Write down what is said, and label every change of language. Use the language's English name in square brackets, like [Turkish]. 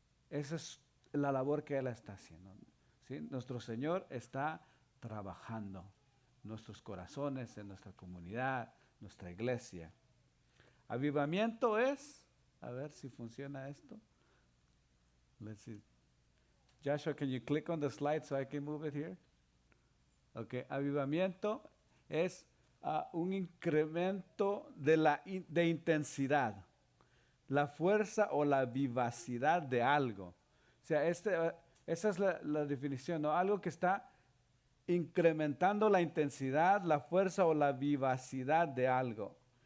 [Spanish] Esa es la labor que Él está haciendo. ¿Sí? Nuestro Señor está trabajando en nuestros corazones, en nuestra comunidad, nuestra iglesia. Avivamiento es, a ver si funciona esto. [English] Let's see. Joshua, can you click on the slide so I can move it here? [Spanish] Okay, avivamiento es un incremento de intensidad, la fuerza o la vivacidad de algo. O sea, esa es la definición, ¿no? Algo que está incrementando la intensidad, la fuerza o la vivacidad de algo.